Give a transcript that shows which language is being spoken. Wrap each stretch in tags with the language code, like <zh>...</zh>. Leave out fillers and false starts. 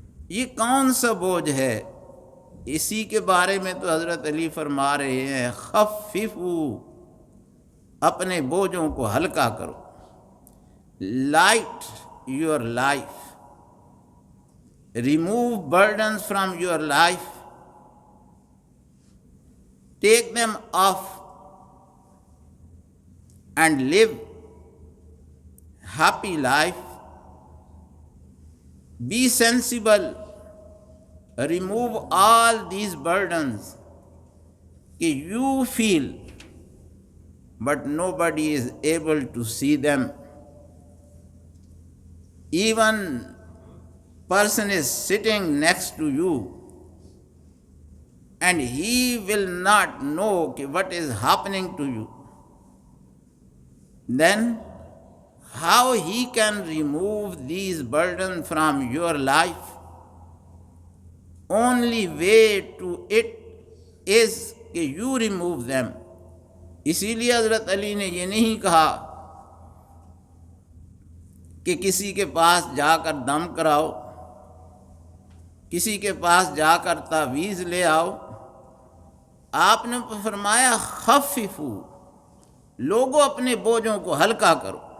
<ur>یہ کون سا بوجھ ہے؟ اسی کے بارے میں تو حضرت علی فرما رہے ہیں خففوا، اپنے بوجھوں کو ہلکا کرو،</ur> <en>Light your life, remove burdens from your life, take them off and live happy life. Be sensible, remove all these burdens کہ you feel but nobody is able to see them. Even person is sitting next to you and he will not know what is happening to you. Then how he can remove these burdens from your life? Only way to it is کہ you remove them.</en> <ur>اسی لیے حضرت علی نے یہ نہیں کہا کہ کسی کے پاس جا کر دم کراؤ، کسی کے پاس جا کر تعویذ لے آؤ، آپ نے فرمایا خففوا، لوگوں اپنے بوجھوں کو ہلکا کرو۔</ur>